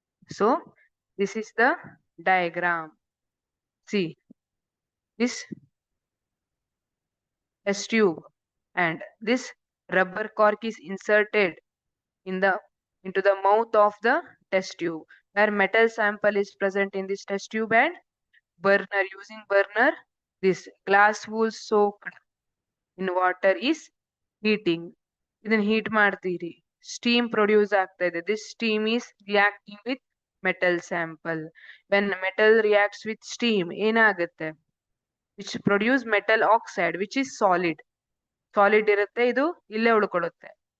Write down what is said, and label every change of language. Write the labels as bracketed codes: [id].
[en] So this is the diagram. See, this test tube and this rubber cork is inserted into the mouth of the test tube, where metal sample is present in this test tube, and using burner this glass wool soaked in water is heating. [kn] ಇದನ್ನ heat ಮಾಡ್ತೀರಿ, steam produce ಆಗ್ತಾ ಇದೆ. [en] This steam is reacting with metal sample. When metal reacts with steam, [kn] ಏನಾಗುತ್ತೆ? [en] Which produce metal oxide, which is solid [kn] ಇರುತ್ತೆ, ಇದು ಇಲ್ಲೇ ಉಳ್ಕೊಳ್ಳುತ್ತೆ.